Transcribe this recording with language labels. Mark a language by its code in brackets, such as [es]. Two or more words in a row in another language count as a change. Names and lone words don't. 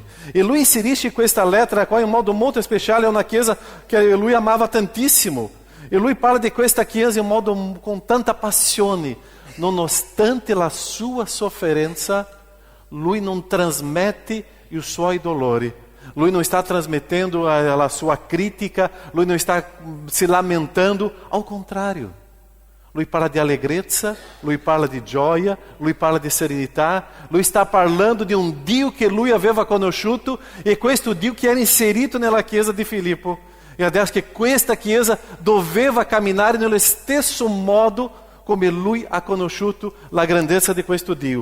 [it] E lui inserisce questa lettera qua in un modo molto speciale, è una chiesa che lui amava tantissimo. E lui parla di questa chiesa in un modo con tanta passione. Nonostante la sua sofferenza, lui non trasmette i suoi dolori. [pt] Lui não está transmetendo a sua crítica, lui não está se lamentando, ao contrário. [it] Lui parla di allegrezza, lui parla di gioia, lui parla di serenità, lui sta parlando di un Dio che lui aveva conosciuto e questo Dio che era inserito nella chiesa di Filippo. E adesso che questa chiesa doveva camminare nello stesso modo come lui ha conosciuto la grandezza di questo Dio.